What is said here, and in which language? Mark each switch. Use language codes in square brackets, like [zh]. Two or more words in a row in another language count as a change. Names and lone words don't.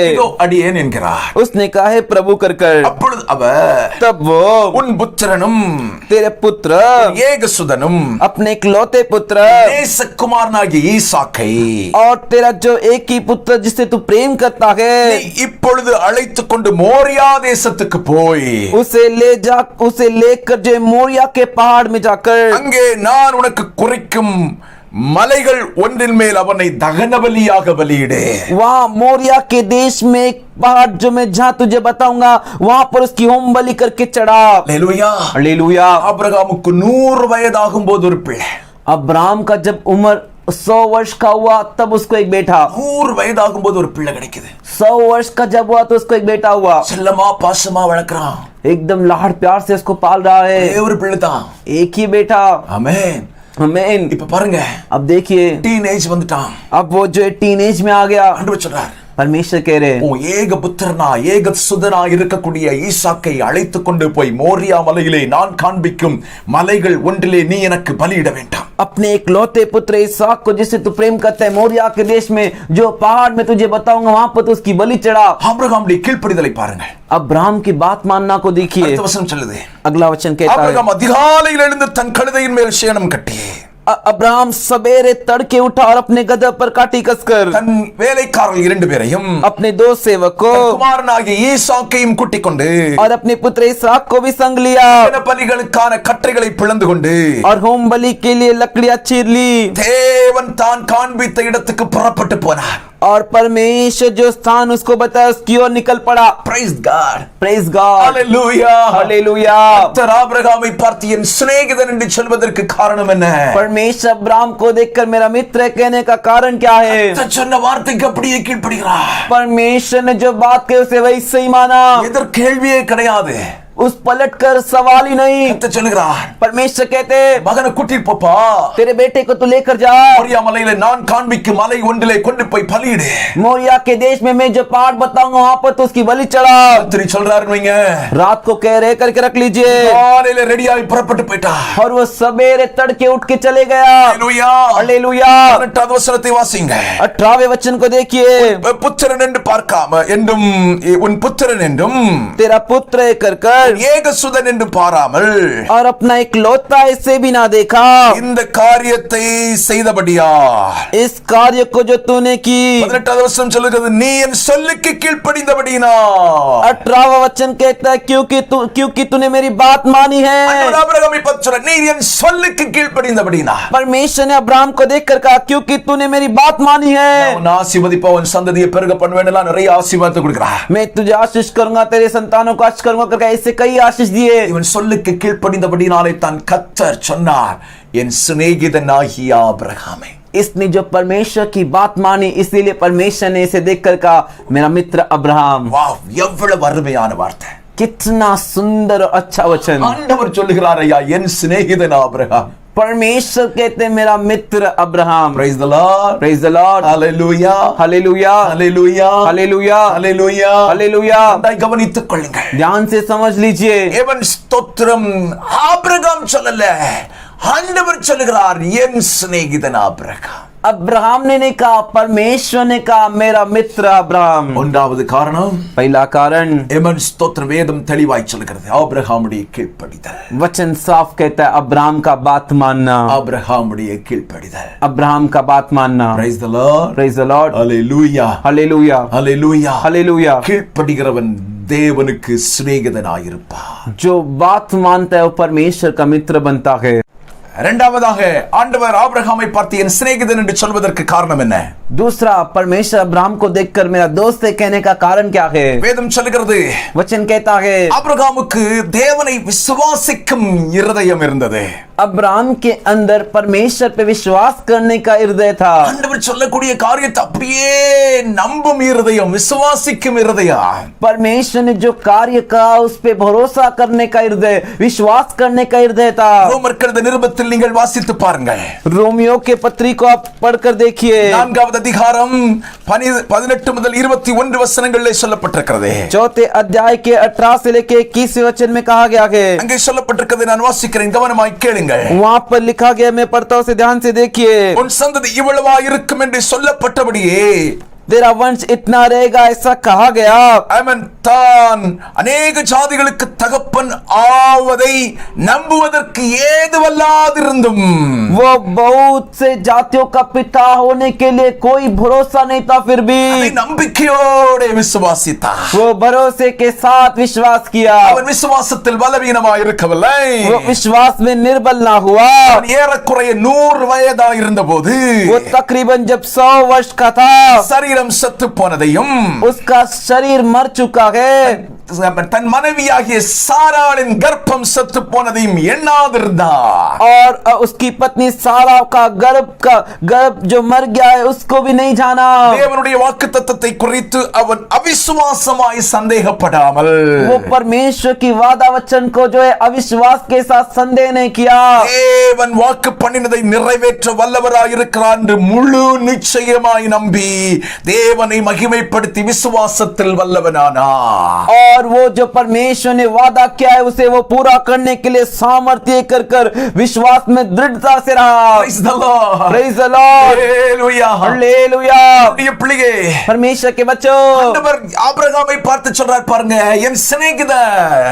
[ta] இதோ அடியேன் என்கிறார். [hi] उसने कहा है प्रभु कर। [ta] அப்பொழுது அவர் [hi] तब वो [ta] உன் புத்திரனும் [hi] तेरे पुत्र [ta] ஏகசுதனும் [hi] अपने इकलौते पुत्र [ta] நேசகுமாரனாகிய ஈசாக்கை [hi] और तेरा जो एक ही पुत्र जिसे तू प्रेम करता है [ta] நீ இப்பொழுது அழைத்துக் கொண்டு மோரியா தேசத்துக்கு போய் [hi] उसे लेकर जो मोरिया के पहाड़ में जाकर [ta] அங்கே நான் உனக்கு குறிக்கும் மலைகள் ஒன்றின் மேல் அவனை தகன பலியாக பலியிடு. [hi] वहाँ मोरिया के देश में एक पहाड़ जो मैं जहाँ तुझे बताऊंगा वहाँ पर उसकी होम बलि करके चढ़ा। हालेलुया. हालेलुया। [ta] ஆபிரகாமுக்கு 100 வயதாகும் போது ஒரு பிள்ளை. [hi] अब्राहम का जब उम्र 100 वर्ष का हुआ तब उसको एक बेटा। [ta] 100 வயதாகும் போது ஒரு பிள்ளை கிடைக்குது. [hi] 100 वर्ष का जब हुआ तो उसको एक बेटा हुआ। [ta] செல்லமா பாசமா வளர்க்கறான். [hi] एकदम लाड़ प्यार से उसको पाल रहा है। [ta] ஒரே ஒரு பிள்ளை தான். [hi] एक ही बेटा। [ta] ஆமென். [hi] आमीन। [ta] இப்ப பாருங்க, [hi] अब देखिए, [ta] டீனேஜ் வந்துட்டான். [hi] अब वो जो टीनेज में आ गया, [ta] ஆண்டவர் சொல்றார், [hi] परमेश्वर कह रहे, [ta] உன் ஏக புத்திரனா ஏக சுதனா இருக்கக்கூடிய ஈசாக்கை அழைத்து கொண்டு போய் மோரியா மலையிலே நான் காண்பிக்கும் மலைகள் ஒன்றிலே நீ எனக்கு பலியிட வேண்டாம். [hi] अपने इकलौते पुत्र इसहाक को जिसे तू प्रेम करता है, मोरिया के देश में जो पहाड़ में तुझे बताऊंगा वहां पर तो उसकी बलि चढ़ा। [ta] ஆபிரகாமுடைய கீழ்ப்படிதலை பாருங்க. [hi] अब्राहम की बात मानना को देखिए। [ta] அடுத்த வசனம் சொல்லுது, [hi] अगला वचन कहता है, [ta] ஆபிரகாம் அதிகாலையில் எழுந்து தன் கழுதையின் மேல் சேணம் கட்டி [hi] अब्राहम सवेरे तड़के उठा और अपने गदह पर काठी कसकर [ta] தன் வேலைக்காரர்கள் 2 பேரையும் [hi] अपने 2 सेवक को [ta] குமாரனாகிய ஈசாக்கையும் கூட்டிக் கொண்டு [hi] और अपने पुत्र इसहाक को भी संग लिया [ta] பலிகளுக்கான கட்டைகளை பிளந்து கொண்டு [hi] और होम बलि के लिए लकड़ियां चीर ली। [ta] தேவன் தான் காண்பித்த இடத்துக்கு புறப்பட்டு போனார் [hi] और परमेश्वर जो स्थान उसको बताया उसकी ओर निकल पड़ा। [en] Praise God, Praise God, Hallelujah, Hallelujah। [ta] கர்த்தர் ஆபிரகாமை பார்த்து என் சிநேகிதன் என்று சொல்வதற்கு காரணம் என்ன? [hi] परमेश्वर अब्राहम को देखकर मेरा मित्र है कहने का कारण क्या है? [ta] கர்த்தர் சொன்ன வார்த்தைக்கு அப்படியே கீழ்ப்படிகிறார். [hi] परमेश्वर ने जो बात कही उसे वही सही माना, [ta] எதற்கு கேள்வியே கிடையாது. [hi] उस पलटकर सवाल ही नहीं। [ta] கர்த்தர் சொல்லுகிறார், [hi] परमेश्वर कहते, [ta] மகனை கூட்டிட்டு போப்பா, [hi] तेरे बेटे को तू लेकर जा, [ta] மோரியா மலையிலே நான் காண்பிக்கும் மலை ஒன்றிலே கொண்டு போய் பலியிடு. [hi] मोरिया के देश में मैं जो पहाड़ बताऊंगा वहां पर तो उसकी बलि चढ़ा। [ta] கர்த்தர் சொல்றாருன்னு வைங்க, [hi] रात को कह रहे करके रख लीजिए। [ta] காலையில ரெடியாகி புறப்பட்டு போயிட்டா. [hi] और वो सवेरे तड़के उठ के चले गया। [ta] ஹalleluya, [hi] हालेलुया। [ta] 18வது வசனத்தை வாசிங்க. [hi] 18वें वचन को देखिए, [ta] புத்திரன் என்று பார்க்காம என்றும் உன் புத்திரன் என்றும் [hi] तेरा पुत्र कर कर [ta] ஏகசுதன் என்று பாராமல் [hi] और अपना इकलौता इसे भी ना देखा, [ta] இந்த காரியத்தை செய்தபடியா [hi] इस कार्य को जो तूने की। [ta] 18வது வசனம் சொல்லுகிறது, நீ என் சொல்லுக்கு கீழ்ப்படிந்தபடினா। [hi] 18वां वचन कहता है क्योंकि तूने मेरी बात मानी है। [ta] ஆபிரகாமை பார்த்து சொல்ற, நீ என் சொல்லுக்கு கீழ்ப்படிந்தபடினா। [hi] परमेश्वर ने अब्राहम को देखकर कहा क्योंकि तूने मेरी बात मानी है, [ta] உன் ஆசீர்வதிப்ப உன் சந்ததியை பெருக பண்ணுவேன்லாம் நிறைய ஆசீர்வாதத்தை கொடுக்கிறார். [hi] मैं तुझे आशीष करूंगा, तेरे संतानों को आशीष करूंगा करके ऐसे कई आशीष दिए। [ta] இவன் சொல்லுக்கு கீழ்ப்படிந்தபடினாலே தான் கர்த்தர் சொன்னார், என் சிநேகிதனாகிய ஆபிரகாமே। [hi] इसने जो परमेश्वर की बात मानी इसीलिए परमेश्वर ने इसे देखकर कहा मेरा मित्र अब्राहम। [ta] வாவ், எவ்வளவு அருமையான வார்த்தை, [hi] कितना सुंदर और अच्छा वचन। [ta] ஆண்டவர் சொல்லுகிறார், ஐயா என் சிநேகிதன் ஆபிரகாம்। [hi] परमेश्वर कहते हैं मेरा मित्र अब्राहम। [en] Praise the Lord, Praise the Lord, Hallelujah, Hallelujah, Hallelujah, Hallelujah, Hallelujah, Hallelujah। [ta] நன்றாய் கவனித்துக் கொள்ளுங்கள். [hi] ध्यान से समझ लीजिए, [ta] எவன் ஸ்தோத்திரம், ஆபிரகாம் சொல்லல, ஆண்டவர் சொல்லுகிறார், என் சிநேகிதன் ஆபிரகாம்। [hi] अब्राहम ने नहीं कहा, परमेश्वर ने कहा मेरा मित्र अब्राहम। [ta] ஒன்றாவது காரணம், [hi] पहला कारण, [ta] எவன் ஸ்தோத்திரம் வேதம் தெளிவாய் சொல்கிறது, ஆபிரகாமுடைய கீழ்ப்படிதல்। [hi] वचन साफ कहता है अब्राहम का बात मानना, [ta] ஆபிரகாமுடைய கீழ்ப்படிதல்। [hi] अब्राहम का बात मानना। [en] Praise the Lord, Praise the Lord, Hallelujah, Hallelujah, Hallelujah, Hallelujah। [ta] கீழ்ப்படிகிறவன் தேவனுக்கு சிநேகிதனாயிருப்பான்। [hi] जो बात मानता है वो परमेश्वर का मित्र बनता है। [ta] இரண்டாவதாக, ஆண்டவர் ஆபிரகாமை பார்த்து என் சிநேகிதன் என்று சொல்வதற்கு காரணம் என்ன? [hi] दूसरा, परमेश्वर अब्राहम को देखकर मेरा दोस्त है कहने का कारण क्या है? [ta] வேதம் சொல்லுகிறது, [hi] वचन कहता है [ta] ஆபிரகாமுக்கு தேவனை விசுவாசிக்கும் இருதயம் இருந்தது। [hi] अब्राहम के अंदर परमेश्वर पे विश्वास करने का हृदय था। [ta] ஆண்டவர் சொல்லக்கூடிய காரியத்தை அப்படியே நம்பும் இருதயம், விசுவாசிக்கும் இருதயம்। [hi] परमेश्वर ने जो कार्य कहा उस पे भरोसा करने का हृदय, विश्वास करने का हृदय था। [ta] ரோமர்கள் நிருபத்தில் நீங்கள் வாசித்து பாருங்கள், [hi] रोमियो के पत्री को आप पढ़कर देखिए, [ta] 4வது அதிகாரம் 18 முதல் 21 வசனங்களிலே சொல்லப்பட்டிருக்கிறது। [hi] चौथे अध्याय के 18 से लेके 21 वचन में कहा गया है। [ta] அங்கே சொல்லப்பட்டிருக்கிறது, நான் வாசிக்கிறேன், கவனமாய் கேளுங்கள்। [hi] वहां पर लिखा गया, मैं पढ़ता हूं, उसे ध्यान से देखिए। [ta] உன் சந்ததி இவ்வளவா இருக்கும் என்று சொல்லப்பட்டபடியே [hi] तेरा वंश इतना रहेगा ऐसा कहा गया। [ta] அவன் தான் அநேக ஜாதிகளுக்கு தகப்பன் ஆவதை நம்புவதற்கு ஏதுவல்லாதிருந்தும் [hi] वो बहुत से जातियों का पिता होने के लिए कोई भरोसा नहीं था, फिर भी [ta] அதை நம்பிக்கையோடு விசுவாசித்தார்। [hi] वो भरोसे के साथ विश्वास किया। [ta] அவன் விசுவாசத்தில் பலவீனமாய் இருக்கவில்லை। [hi] वो विश्वास में निर्बल ना हुआ। [ta] அவன் ஏறக்குறைய 100 வயதாய் இருந்தபோது [hi] वो तकरीबन जब 100 वर्ष का था, [ta] சரீரம் செத்து போனதையும் [hi] उसका शरीर मर चुका है, [ta] தன் மனைவியாகிய சாராளின் கர்ப்பம் செத்து போனதையும் எண்ணாதிருந்தார்। [hi] और उसकी पत्नी सारा का गर्भ जो मर गया है उसको भी नहीं जाना। [ta] தேவனுடைய வாக்குத்தத்தத்தை குறித்து அவன் அவிசுவாசி அவிசுவாசமாய் சந்தேகப்படாமல் [hi] वो परमेश्वर की वादा वचन को जो है अविश्वास के साथ संदेह नहीं किया। [ta] தேவன் வாக்கு பண்ணினதை நிறைவேற்ற வல்லவராய் இருக்கிறார் என்று முழு நிச்சயமாய் நம்பி தேவனை மகிமைப்படுத்தி விசுவாசத்தில் வல்லவனானார்। [hi] और वो जो परमेश्वर ने वादा किया है उसे वो पूरा करने के लिए सामर्थ्य कर कर विश्वास में दृढ़ता से रहा। [en] Praise the Lord. Praise the Lord. Hallelujah. Hallelujah. [ta] நம்முடைய பிள்ளையே, [hi] परमेश्वर के बच्चों, [ta] ஆண்டவர் ஆபிரகாமை பார்த்து சொல்றார் பாருங்க, என் சிநேகிதர்।